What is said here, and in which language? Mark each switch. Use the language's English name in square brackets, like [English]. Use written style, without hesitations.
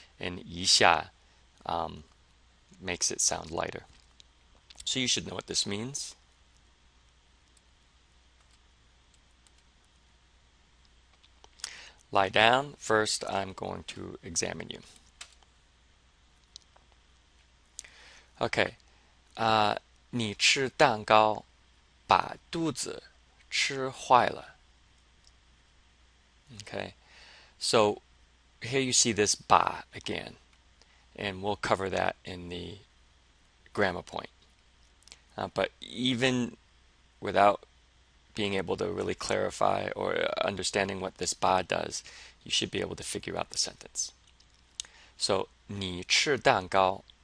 [English] And 一下makes it sound lighter. So you should know what this means. Lie down. First, I'm going to examine you. Okay. [Chinese] 你吃蛋糕把肚子吃坏了. [English] Okay. So here you see this ba again, and we'll cover that in the grammar point. But even without being able to really clarify or understanding what this ba does, you should be able to figure out the sentence. So [Chinese] 你吃蛋糕